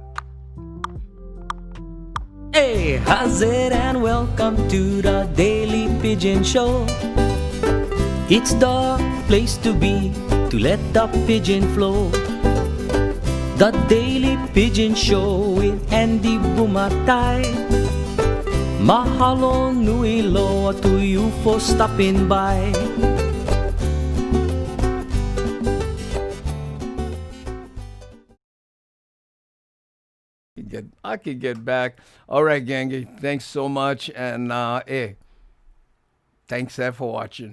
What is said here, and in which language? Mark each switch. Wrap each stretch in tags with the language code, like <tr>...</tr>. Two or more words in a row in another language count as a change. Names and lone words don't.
<en>Hey, how's it, and welcome to the Daily Pidgin Show. It's the place to be, to let the pigeon flow. The Daily Pidgin Show with Andy Bumatay.</en> <haw>Mahalo nui loa</haw> <en>to you for stopping by. I could get back. All right, Gangi. Thanks so much. And, thanks for watching.</en>